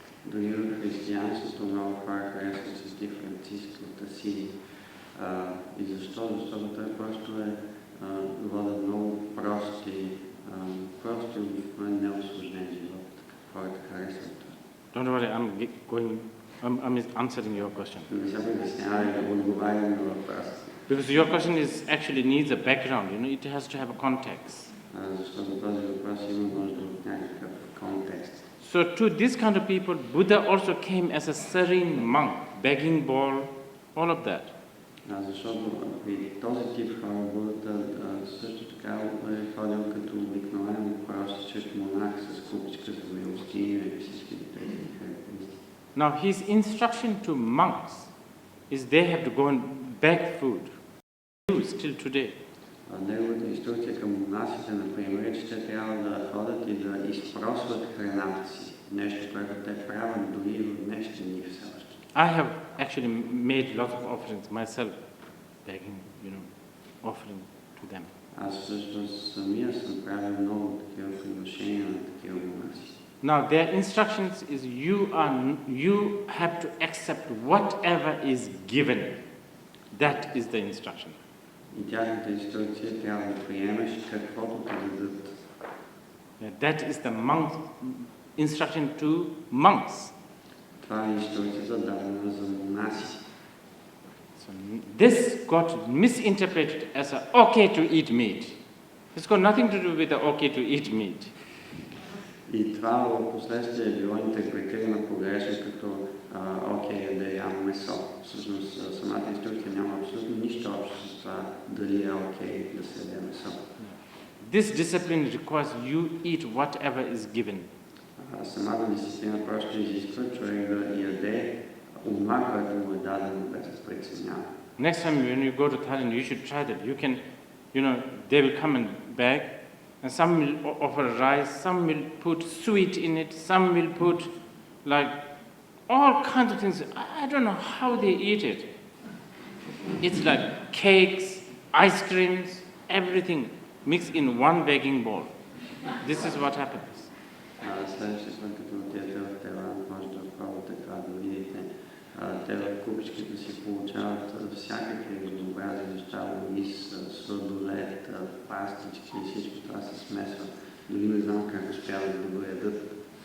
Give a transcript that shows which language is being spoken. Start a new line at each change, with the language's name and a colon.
Bulgarian: Дори в християнството много хора харесват Свети Франциск от Асизи. И защо? Защото той просто е вода много прости обикновен неосложнен живот. Хората харесват това.
English: Don't worry, I'm answering your question.
Bulgarian: Не се притеснявай да отговарям на въпроса.
English: Because your question actually needs a background, it has to have a context.
Bulgarian: Защото този въпрос има нужда от някакъв контекст.
English: So to this kind of people, Buddha also came as a serene monk, begging bowl, all of that.
Bulgarian: Защото при този тип хора Будата също така е ходил като обикновен простичък монах с купичка за милостиня и всички тези характеристики.
English: Now his instruction to monks is they have to go and beg food. Still today.
Bulgarian: Неговата инструкция към монасите, например, е, че те трябва да ходят и да изпросват храната си. Нещо, което те правят дори и в днешни дни все още.
English: I have actually made lots of offerings myself, begging, offering to them.
Bulgarian: Аз всъщност самия съм правил много такива приношения на такива монаси.
English: Now their instructions is you have to accept whatever is given. That is the instruction.
Bulgarian: И тяхната инструкция трябва да приемеш каквото те дадат.
English: That is the monk instruction to monks.
Bulgarian: Това е инструкцията дадена за монаси.
English: So this got misinterpreted as a okay to eat meat. It's got nothing to do with the okay to eat meat.
Bulgarian: И това в последствие е било интерпретирано погрешно като окей, да ям месо. Всъщност самата инструкция няма абсолютно нищо общо с това дали е окей да се яде месо.
English: This discipline requires you eat whatever is given.
Bulgarian: Самата дисциплина просто изисква човек да яде онова, което му е дадено без преценява.
English: Next time when you go to Thailand, you should try that. You can, they will come and beg, and some will offer rice, some will put sweet in it, some will put like all kinds of things. I don't know how they eat it. It's like cakes, ice creams, everything mixed in one begging bowl. This is what happens.
Bulgarian: Следващия път, като отидете в Тайланд, може да пробвате това да видите. Те в купичките си получават всякакви разнообразни неща, рис, сладолед, пастички и всичко това се смесва. Дори не знам как успяват да го ядат.